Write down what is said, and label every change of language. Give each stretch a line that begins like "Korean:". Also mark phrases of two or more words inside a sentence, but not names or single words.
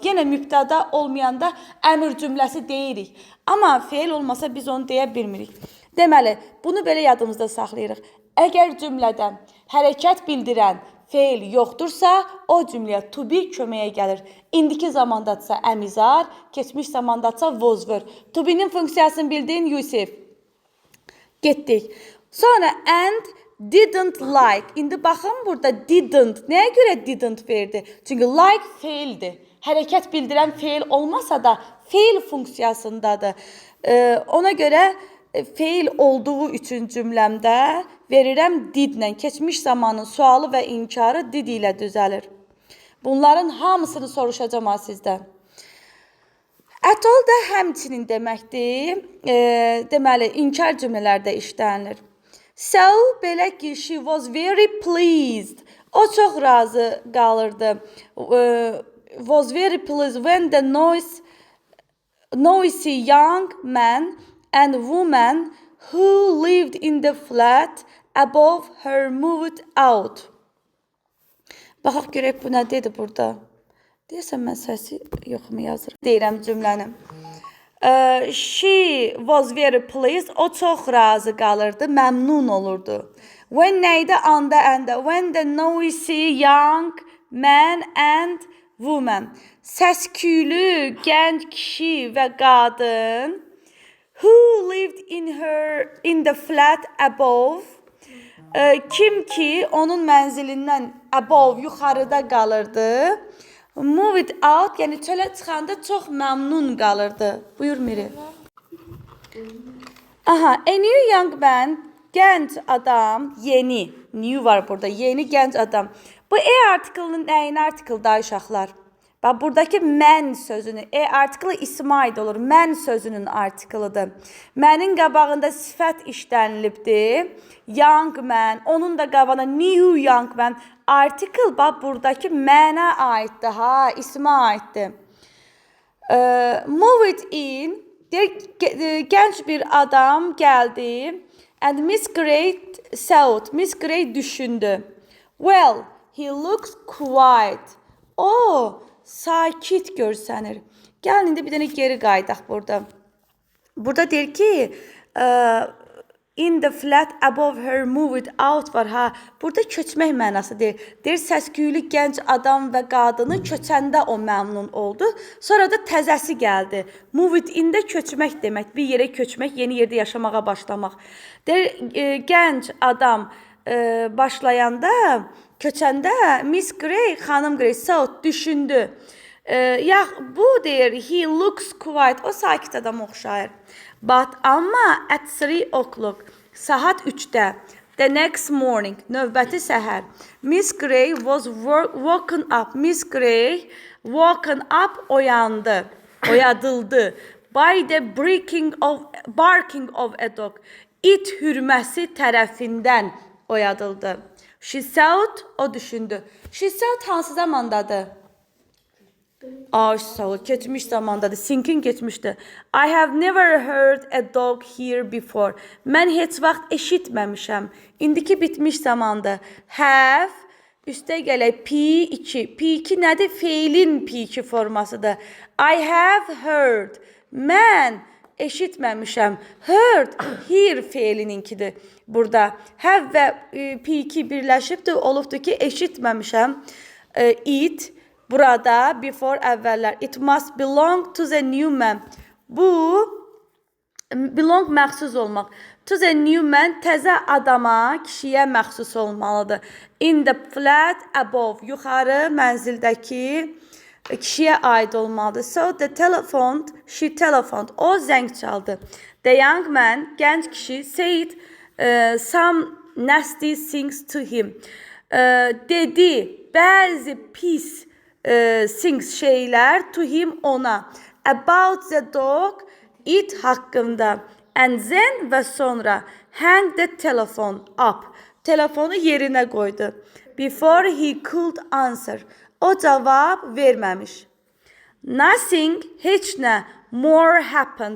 Azerbaijani: Yenə mübtəda olmayanda əmr cümləsi deyirik. Amma feil olmasa biz onu deyə bilmirik. Deməli, bunu belə yadımızda saxlayırıq. Əgər cümlədə hərəkət bildirən feil yoxdursa, o cümləyə
English: to be
Azerbaijani: köməyə gəlir. İndiki zamandadsa əmizar, keçmiş zamandadsa
English: was were.
Azerbaijani: To be-nin funksiyasını bildin, Yusif. Getdik.
English: Sonra and didn't like.
Azerbaijani: İndi baxın burada didn't. Nəyə görə didn't verdi? Çünki like feildir. Hərəkət bildirən feil olmasa da feil funksiyasındadır. Ona görə feil olduğu üçün cümləmdə verirəm didlə. Keçmiş zamanın sualı və inkarı did ilə düzəlir. Bunların hamısını soruşacağım sizdən.
English: At all
Azerbaijani: da həmçinin deməkdir. Deməli, inkar cümlələrdə işlənilir. So, belə ki,
English: she was very pleased.
Azerbaijani: O çox razı qalırdı.
English: Was very pleased when the noisy young man and woman who lived in the flat above her moved out.
Azerbaijani: Baxaq görək bu nə dedi burada. Deyəsən mən səsi yoxmu yazırım. Deyirəm cümləni.
English: She was very pleased.
Azerbaijani: O çox razı qalırdı, məmnun olurdu. When neydi? Anda, anda.
English: When the noisy young man and woman.
Azerbaijani: Səsküylü gənc kişi və qadın
English: who lived in the flat above.
Azerbaijani: Kim ki onun mənzilindən above, yuxarıda qalırdı.
English: Move it out,
Azerbaijani: yəni çölə çıxanda çox məmnun qalırdı. Buyur Miri.
English: Aha, a new young man,
Azerbaijani: gənc adam, yeni. New var burada, yeni gənc adam. Bu artiklının nəyini artiklda uşaqlar? Bax, buradakı mən sözünü, artiklı ismə aid olur. Mən sözünün artiklıdır. Mənin qabağında sifət işlənilibdir.
English: Young man,
Azerbaijani: onun da qabağında
English: new young man.
Azerbaijani: Artikl, bax, buradakı mənə aiddir, ismə aiddir.
English: Move it in,
Azerbaijani: deyir, gənc bir adam gəldi.
English: And Miss Grey thought. Miss Grey düşündü. Well, he looks quiet.
Azerbaijani: O, sakit görsənir. Gəlin indi bir dənə geri qaydaq burada. Burada deyir ki,
English: in the flat above her moved out
Azerbaijani: var ha. Burada köçmək mənası deyir. Deyir səs-küylü gənc adam və qadını köçəndə o məmnun oldu. Sonra da təzəsi gəldi.
English: Moved in-də
Azerbaijani: köçmək demək. Bir yerə köçmək, yeni yerdə yaşamağa başlamaq. Deyir gənc adam başlayanda, köçəndə Miss Grey, xanım Grey thought düşündü. Ya bu deyir
English: he looks quiet.
Azerbaijani: O sakit adam oxşayır.
English: But amma at 3 o'clock.
Azerbaijani: Saat 3-də.
English: The next morning.
Azerbaijani: Növbəti səhər.
English: Miss Grey was woken up. Miss Grey woken up oyandı. Oyadıldı. By the barking of a dog.
Azerbaijani: İt hürməsi tərəfindən oyadıldı.
English: She thought,
Azerbaijani: o düşündü.
English: She thought
Azerbaijani: hansı zamandadır? Sağ ol, keçmiş zamandadır. Thinking keçmişdi.
English: I have never heard a dog here before.
Azerbaijani: Mən heç vaxt eşitməmişəm. İndiki bitmiş zamandır. Have, üstə gələk P2. P2 nədir? Feilin P2 formasıdır.
English: I have heard.
Azerbaijani: Mən eşitməmişəm. Heard, hear feilininkidir. Burada have və P2 birləşibdir. Olubdur ki, eşitməmişəm. It, burada before əvvəllər.
English: It must belong to the new man.
Azerbaijani: Bu, belong məxsus olmaq.
English: To the new man,
Azerbaijani: təzə adama, kişiyə məxsus olmalıdır.
English: In the flat above,
Azerbaijani: yuxarı mənzildəki kişiyə aid olmalıdır.
English: So the telephone, she telephoned.
Azerbaijani: O zəng çaldı.
English: The young man,
Azerbaijani: gənc kişi,
English: said some nasty things to him.
Azerbaijani: Dedi, bəzi pis things şeylər
English: to him
Azerbaijani: ona.
English: About the dog, it haqqında. And then
Azerbaijani: və sonra
English: hang the telephone up.
Azerbaijani: Telefonu yerinə qoydu.
English: Before he could answer.
Azerbaijani: O cavab verməmiş. Nothing, heç nə,
English: more happened.